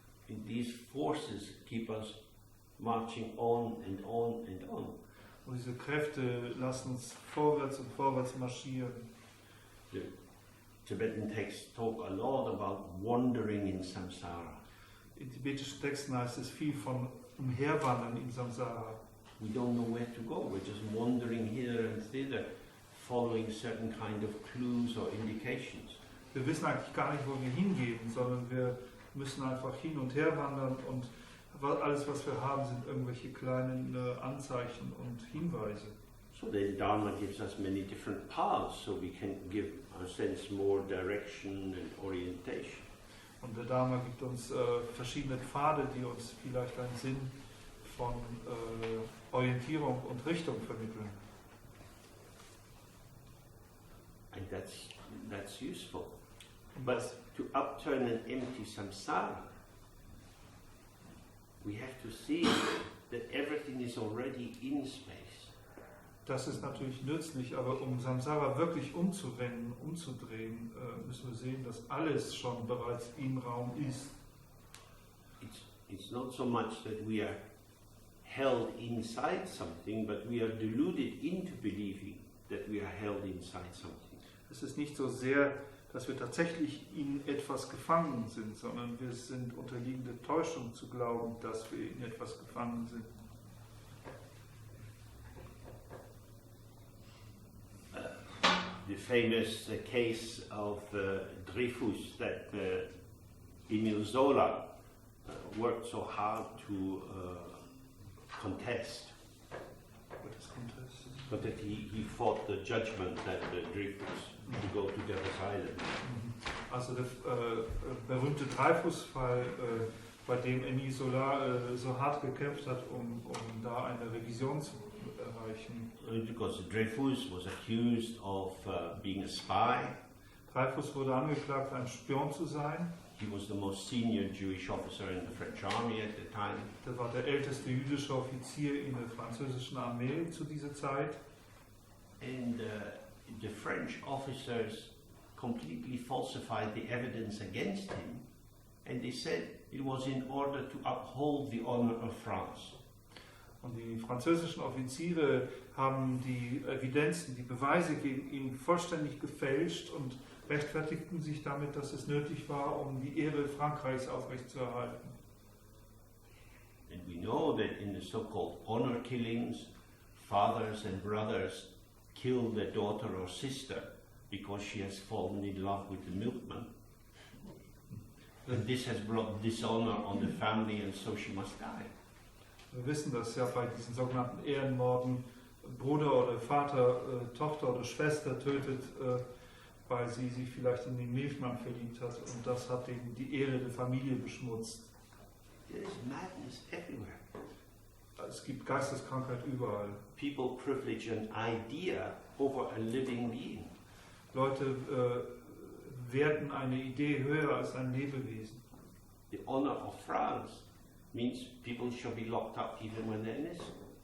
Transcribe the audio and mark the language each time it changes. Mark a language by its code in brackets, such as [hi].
[en] And these forces keep us marching on and on and on. [de] Und diese Kräfte lassen uns vorwärts und vorwärts marschieren. [en] The Tibetan texts talk a lot about wandering in samsara. [de] In tibetischen Texten heißt es viel von Umherwandern in Samsara. [en] We don't know where to go. We're just wandering hither and thither, following certain kind of clues or indications. [de] Wir wissen eigentlich gar nicht, wo wir hingehen, sondern wir müssen einfach hin und her wandern und alles, was wir haben, sind irgendwelche kleinen Anzeichen und Hinweise. [en] So the Dharma gives us many different paths, so we can give our sense more direction and orientation. [de] Und der Dharma gibt uns verschiedene Pfade, die uns vielleicht einen Sinn von Orientierung und Richtung vermitteln. [en] And that's useful. [de] Und [en] But to upturn and empty samsara, we have to see that everything is already in space. [de] das ist natürlich nützlich, aber um Samsara wirklich umzuwenden, umzudrehen, müssen wir sehen, dass alles schon bereits im Raum ist. [en] It's not so much that we are held inside something, but we are deluded into believing that we are held inside something. [de] Es ist nicht so sehr, dass wir tatsächlich in etwas gefangen sind, sondern wir sind unterliegen der Täuschung zu glauben, dass wir in etwas gefangen sind. [en] The famous case of Dreyfus that Emile Zola worked so hard to contest. What is contest? But that he fought the judgment that Dreyfus to go to Devil's Island. [de] Also der berühmte Dreyfus-Fall, bei dem Émile Zola so hart gekämpft hat, um da eine Revision zu erreichen. [en] Because Dreyfus was accused of being a spy. [de] Dreyfus wurde angeklagt, ein Spion zu sein. [en] He was the most senior Jewish officer in the French army at the time. [de] Der war der älteste jüdische Offizier in der französischen Armee zu dieser Zeit. [en] And the French officers completely falsified the evidence against him. And they said it was in order to uphold the honor of France. [de] Und die französischen Offiziere haben die Evidenzen, die Beweise gegen ihn vollständig gefälscht und rechtfertigten sich damit, dass es nötig war, um die Ehre Frankreichs aufrechtzuerhalten. [en] And we know that in the so-called honor killings, fathers and brothers kill their daughter or sister because she has fallen in love with the milkman. And this has brought dishonor on the family, and so she must die. [de] Wir wissen, dass ja bei diesen sogenannten Ehrenmorden Bruder oder Vater, Tochter oder Schwester tötet, weil sie sich vielleicht in den Milchmann verliebt hat, und das hat eben die Ehre der Familie beschmutzt. [en] There is madness everywhere. [de] Es gibt Geisteskrankheit überall. [en] People privilege an idea over a living being. [de] Leute werten eine Idee höher als ein Lebewesen. [en] The honor of France means people shall be locked up even when they're innocent.